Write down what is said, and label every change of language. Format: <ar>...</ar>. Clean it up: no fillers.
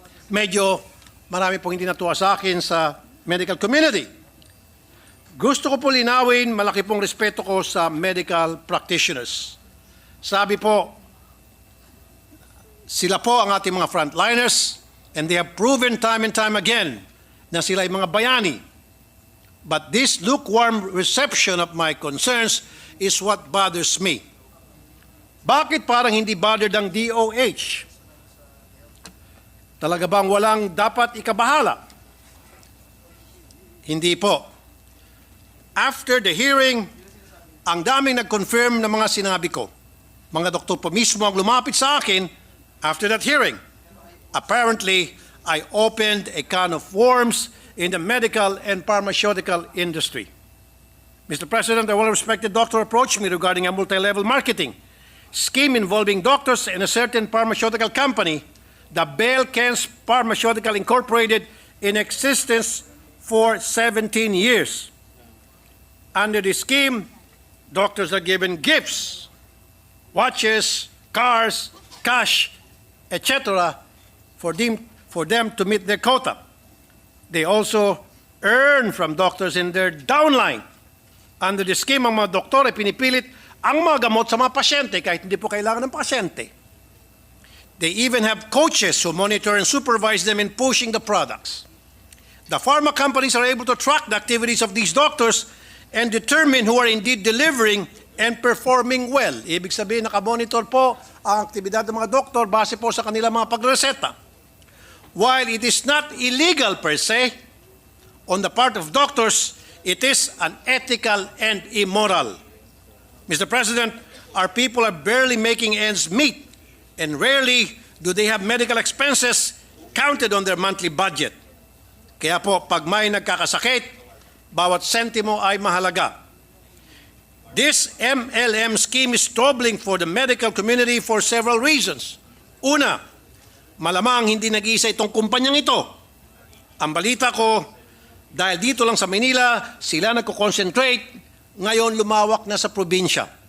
<tl>Medyo marami pong hindi natuwa sa akin sa medical community. Gusto ko po linawin, malaki pong respeto ko sa medical practitioners. Sabi po, sila po ang ating mga frontliners</tl> <en>and they have proven time and time again</en> <tl>na sila ay mga bayani.</tl> <en>But this lukewarm reception of my concerns is what bothers me.</en> <tl>Bakit parang hindi bothered ang DOH? Talaga bang walang dapat ikabahala? Hindi po.</tl> <en>After the hearing,</en> <tl>ang daming nag-confirm ng mga sinabi ko. Mga doktor po mismo ang lumapit sa akin</tl> <en>after that hearing. Apparently, I opened a can of worms in the medical and pharmaceutical industry. Mr. President, a well-respected doctor approached me regarding a multi-level marketing scheme involving doctors and a certain pharmaceutical company, the Belkens Pharmaceutical Incorporated, in existence for 17 years. Under the scheme, doctors are given gifts, watches, cars, cash, etc. for them to meet their quota. They also earn from doctors in their downline. Under the scheme,</en> <tl>ang mga doktor ay pinipilit ang mga gamot sa mga pasyente kahit hindi po kailangan ng pasyente.</tl> <en>They even have coaches who monitor and supervise them in pushing the products. The pharma companies are able to track the activities of these doctors and determine who are indeed delivering and performing well.</en> <tl>Ibig sabihin, nakamonitor po ang aktibidad ng mga doktor base po sa kanilang mga pagreseta.</tl> <en>While it is not illegal per se, on the part of doctors, it is unethical and immoral. Mr. President, our people are barely making ends meet, and rarely do they have medical expenses counted on their monthly budget.</en> <tl>Kaya po, pag may nagkakasakit, bawat sentimo ay mahalaga.</tl> <en>This MLM scheme is troubling for the medical community for several reasons.</en> <tl>Una, malamang hindi nag-iisa itong kumpanyang ito. Ang balita ko, dahil dito lang sa Manila, sila nagko-concentrate, ngayon lumawak na sa probinsya.</tl>